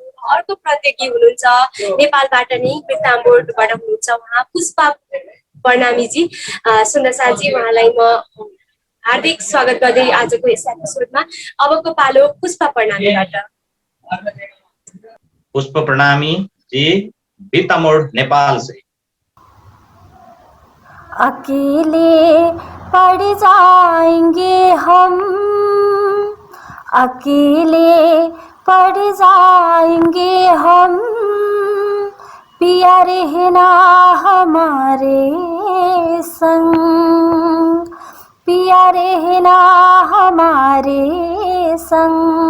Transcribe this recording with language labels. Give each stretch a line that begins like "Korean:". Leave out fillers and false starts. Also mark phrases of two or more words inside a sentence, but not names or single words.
Nepali: अर्को प्रतियोगी हुनुहुन्छ नेपालबाट नै बिर्तामोडबाट हुनुहुन्छ उहाँ पुष्पा प्रणामीजी। सुन्दरसाजी उहाँलाई म हार्दिक स्वागत गर्दै आजको यस एपिसोडमा। अबको पालो पुष्पा प्रणामीबाट।
Hindi: पुष्प प्रणामी जी बिर्तामोड नेपाल से। अकेले पड़ जाएंगे हम, अकेले पड़ जाएंगे हम, पिया रहना हमारे संग, पिया रहना हमारे संग।